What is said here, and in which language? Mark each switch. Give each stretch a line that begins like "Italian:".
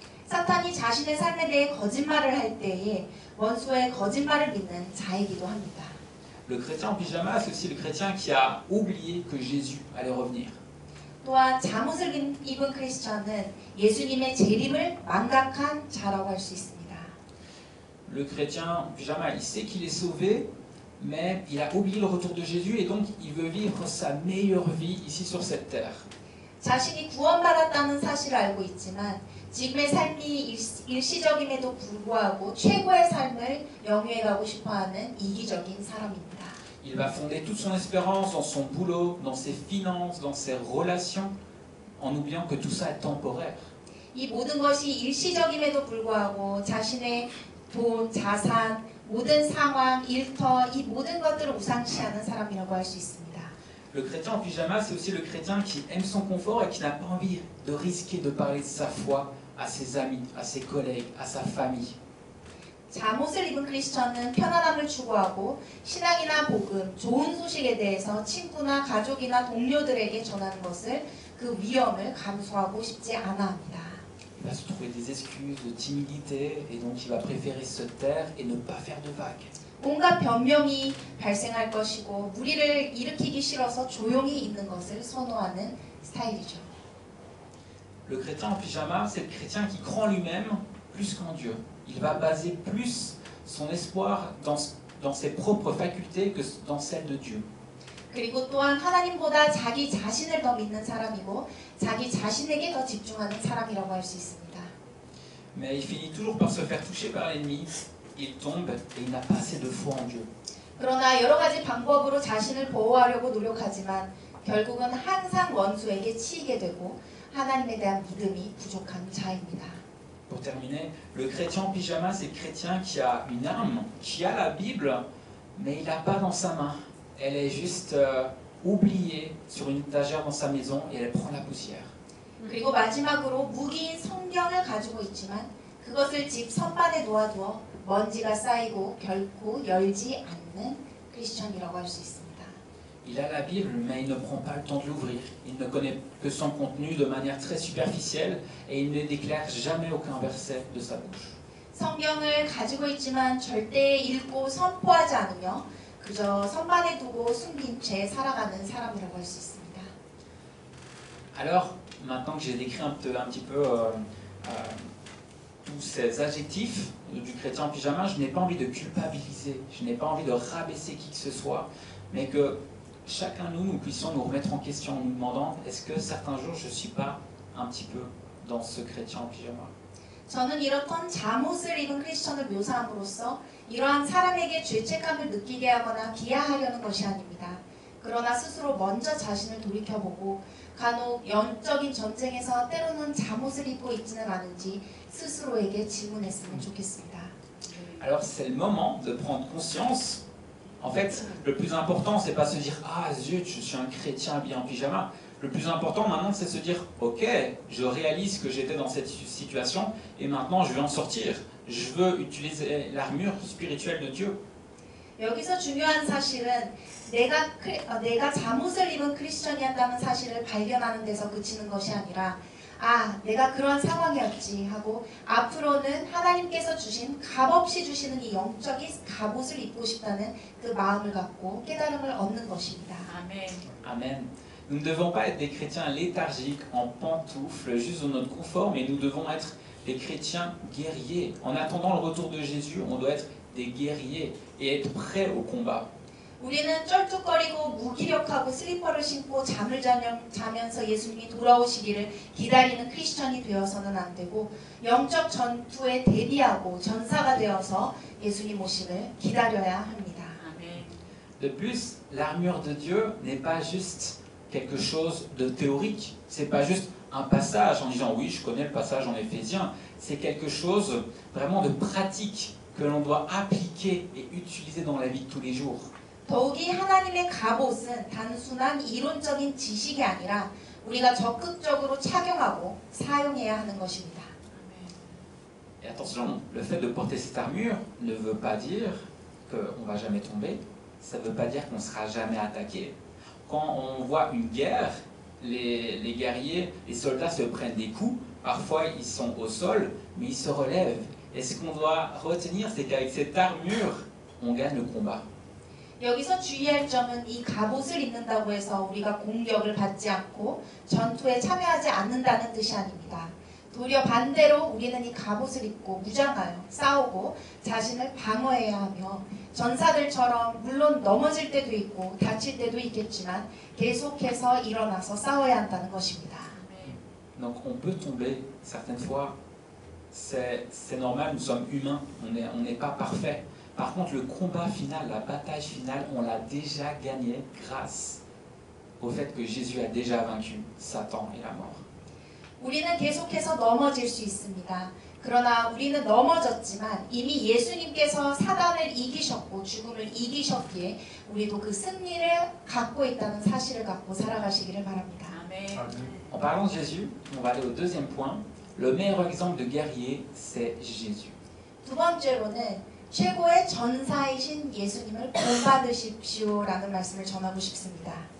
Korean: 사탄이 자신의 삶에 대해 거짓말을 할 때에 원수의 거짓말을 믿는 자이기도 합니다.
French: Le chrétien en pyjama, c'est aussi le chrétien qui a oublié que Jésus allait revenir.
Korean: 또한 잠옷을 입은 크리스천은 예수님의 재림을 망각한 자라고 할 수 있습니다.
French: Le chrétien en pyjama, il sait qu'il est sauvé, mais il a oublié le retour de Jésus et donc il veut vivre sa meilleure vie ici sur cette terre.
Korean: 자신이 구원받았다는 사실을 알고 있지만 지금의 삶이 일시적임에도 불구하고 최고의 삶을 영위해 가고 싶어하는 이기적인 사람입니다.
French: Il va fonder toute son espérance dans son boulot, dans ses finances, dans ses relations, en oubliant que tout ça est temporaire.
Korean: 이 모든 것이 일시적임에도 불구하고 자신의 돈, 자산, 모든 상황, 일터, 이 모든 것들을 우상시하는 사람이라고 할 수 있습니다.
French: Le chrétien en pyjama, c'est aussi le chrétien qui aime son confort et qui n'a pas envie de risquer de parler de sa foi à ses amis, à ses collègues, à sa famille.
Korean: 잠옷을 입은 크리스천은 편안함을 추구하고 신앙이나 복음, 좋은 소식에 대해서 친구나 가족이나 동료들에게 전하는 것을 그 위험을 감수하고 싶지 않아 합니다.
French: Il va se trouver des excuses de timidité et donc il va préférer se taire et ne pas faire de vagues.
Korean: 온갖 변명이 발생할 것이고 무리를 일으키기 싫어서 조용히 있는 것을 선호하는 스타일이죠.
French: Le chrétien en pyjama, c'est le chrétien qui croit en lui-même plus qu'en Dieu. Il va baser plus son espoir dans ses propres facultés que dans celles de Dieu.
Korean: 그리고 또한 하나님보다 자기 자신을 더 믿는 사람이고 자기 자신에게 더 집중하는 사람이라고 할 수 있습니다.
French: Mais il finit toujours par se faire toucher par l'ennemi. Il tombe et il n'a pas assez de foi en Dieu.
Korean: 그러나 여러 가지 방법으로 자신을 보호하려고 노력하지만 결국은 항상 원수에게 치이게 되고 하나님에 대한 믿음이 부족한 자입니다.
French: Pour terminer, le chrétien en pyjama, c'est le chrétien qui a une arme, qui a la Bible, mais il n'a pas dans sa main. Elle est juste oubliée sur une étagère dans sa maison et elle prend la poussière.
Korean: 그리고 마지막으로 무기인 성경을 가지고 있지만 그것을 집 선반에 놓아두어 먼지가 쌓이고 결코 열지 않는 크리스천이라고 할 수 있습니다.
French: Il a la Bible, mais il ne prend pas le temps de l'ouvrir. Il ne connaît que son contenu de manière très superficielle et il ne déclare jamais aucun verset de sa bouche.
Korean: 성경을 가지고 있지만 절대 읽고 선포하지 않으며 그저 선반에 두고 숨긴 채 살아가는 사람이라고 할 수 있습니다.
French: Alors, maintenant que j'ai décrit un petit peu tous ces adjectifs du chrétien en pyjama, je n'ai pas envie de culpabiliser, je n'ai pas envie de rabaisser qui que ce soit, mais que chacun de nous puissions nous remettre en question en nous demandant est-ce que certains jours je ne suis pas un petit peu dans ce chrétien en pyjama.
Korean: 저는 이렇던 잠옷을 입은 크리스천을 묘사함으로써 이러한 사람에게 죄책감을 느끼게 하거나 비하하려는 것이 아닙니다. 그러나 스스로 먼저 자신을 돌이켜보고 간혹 영적인 전쟁에서 때로는 잠옷을 입고 있지는 않은지 스스로에게 질문했으면 좋겠습니다.
French: Alors c'est le moment de prendre conscience. En fait, le plus important, c'est pas se dire ah zut, je suis un chrétien habillé en pyjama. Le plus important maintenant, c'est se dire ok, je réalise que j'étais dans cette situation et maintenant je vais en sortir. Je veux utiliser l'armure spirituelle de Dieu.
Korean: 여기서 중요한 사실은 내가 잠옷을 입은 크리스천이었다는 사실을 발견하는 데서 그치는 것이 아니라 아, 내가 그런 상황이었지 하고 앞으로는 하나님께서 주신 값없이 주시는 이 영적인 갑옷을 입고 싶다는 그 마음을 갖고 깨달음을 얻는 것입니다. 아멘.
French: Amen. Nous ne devons pas être des chrétiens léthargiques, en pantoufles, juste dans notre confort, mais nous devons être des chrétiens guerriers. En attendant le retour de Jésus, on doit être des guerriers et être prêts au combat.
Korean: 우리는 쩔뚝거리고 무기력하고 슬리퍼를 신고 잠을 자면서 예수님이 돌아오시기를 기다리는 크리스천이 되어서는 안 되고 영적 전투에 대비하고 전사가 되어서 예수님 오시를 기다려야 합니다. 아멘.
French: De plus, l'armure de Dieu n'est pas juste quelque chose de théorique. C'est pas juste un passage en disant oui, je connais le passage en Éphésiens. C'est quelque chose vraiment de pratique que l'on doit appliquer et utiliser dans la vie de tous les jours.
Korean: 더욱이 하나님의 갑옷은 단순한 이론적인 지식이 아니라 우리가 적극적으로 착용하고 사용해야 하는 것입니다.
French: Et attention, le fait de porter cette armure ne veut pas dire qu'on ne va jamais tomber. Ça ne veut pas dire qu'on ne sera jamais attaqué. Quand on voit une guerre, les guerriers, les soldats se prennent des coups. Parfois, ils sont au sol, mais ils se relèvent. Et ce qu'on doit retenir, c'est qu'avec cette armure, on gagne le combat.
Korean: 여기서 주의할 점은 이 갑옷을 입는다고 해서 우리가 공격을 받지 않고 전투에 참여하지 않는다는 뜻이 아닙니다. 도리어 반대로 우리는 이 갑옷을 입고 무장하여 싸우고 자신을 방어해야 하며 전사들처럼 물론 넘어질 때도 있고 다칠 때도 있겠지만 계속해서 일어나서 싸워야 한다는 것입니다.
French: Donc on peut tomber certaines fois. C'est normal, nous sommes humains, on n'est pas parfait. Par contre, le combat final, la bataille finale, on l'a déjà gagné grâce au fait que Jésus a déjà vaincu Satan et la mort.
Korean: 우리는 계속해서 넘어질 수 있습니다. 그러나 우리는 넘어졌지만 이미 예수님께서 사단을 이기셨고 죽음을 이기셨기에 우리도 그 승리를 갖고 있다는 사실을 갖고 살아가시기를 바랍니다. 아멘.
French: En parlant de Jésus, on va aller au deuxième point. Le meilleur exemple de guerrier, c'est Jésus.
Korean: 두 번째로는 최고의 전사이신 예수님을 본받으십시오라는 말씀을 전하고 싶습니다.